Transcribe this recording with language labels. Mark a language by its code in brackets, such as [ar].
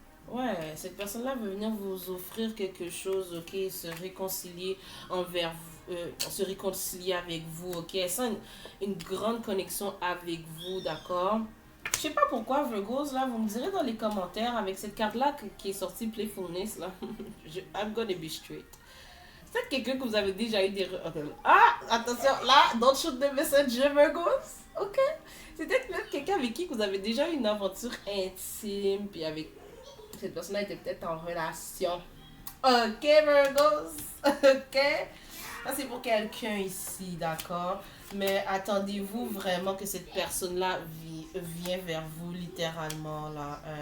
[fr] Ouais, cette personne-là veut venir vous offrir quelque chose, ok, se réconcilier envers vous, se réconcilier avec vous, ok, elle sent une grande connexion avec vous, d'accord? Je sais pas pourquoi, Virgos, là, vous me direz dans les commentaires, avec cette carte-là qui est sortie, Playfulness, là, [en] I'm gonna be straight. [fr] C'est peut-être quelqu'un que vous avez déjà eu des... Ah, attention, là, [en] don't shoot the messenger, [fr] Virgos, ok? C'est peut-être quelqu'un avec qui vous avez déjà eu une aventure intime, puis avec cette personne-là était peut-être en relation. Ok, Virgos. Ok. Ça, c'est pour quelqu'un ici, d'accord? Mais attendez-vous vraiment que cette personne-là vient vers vous, littéralement, là.